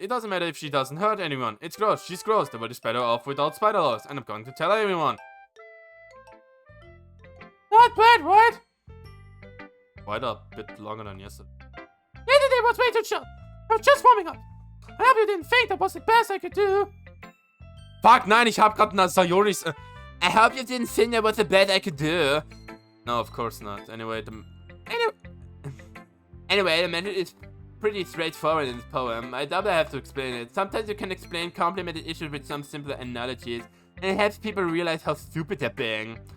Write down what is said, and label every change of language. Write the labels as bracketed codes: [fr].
[en] It doesn't matter if she doesn't hurt anyone. It's gross. She's gross. The world is better off without spider laws. And I'm going to tell everyone. Not bad, right? Quite a bit longer than yesterday. Yesterday was way too short. I was just warming up. I hope you didn't think that was the best I could do. [de] Fuck, nein, ich hab grad eine Sayoris. [en] I hope you didn't think that was the best I could do. No, of course not. Anyway, the message is pretty straightforward in this poem. I doubt I have to explain it. Sometimes you can explain complicated issues with some simpler analogies, and it helps people realize how stupid they're being.